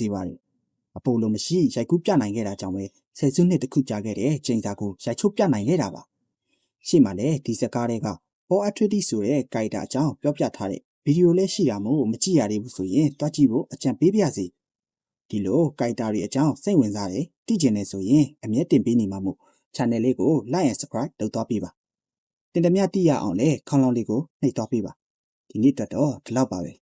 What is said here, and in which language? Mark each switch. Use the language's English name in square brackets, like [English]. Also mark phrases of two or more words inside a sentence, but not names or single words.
[Burmese] ပါတယ်။အပိုလိုမရှိရိုက်ကူးပြနိုင်ခဲ့တာကြောင့်ပဲဆယ်စုနှစ်တစ်ခုကြာခဲ့တဲ့ကျိန်စာကိုရိုက်ချုပ်ပြနိုင်ခဲ့တာပါ။ရှေ့မှာလည်းဒီစကားတွေကPaul Atreidesဆိုတဲ့ကိုက်တာအကြောင်းပြောပြထားတဲ့ဗီဒီယိုလေးရှိတာမို့မကြည့်ရသေးဘူးဆိုရင်တွားကြည့်ဖို့အကြံပေးပါရစေ။ဒီလိုကိုက်တာတွေအကြောင်းစိတ်ဝင်စားတယ်သိကျင်နေဆိုရင်အမြဲတင်ပေးနေမှာမို့ channel လေးကို [English] like and subscribe [Burmese] လုပ်သွားပေးပါ။တင်တမျှသိရအောင်လဲခေါင်းလောင်းလေးကိုနှိပ်သွားပေးပါ။ဒီနေ့အတွက်တော့ဒီလောက်ပါပဲ။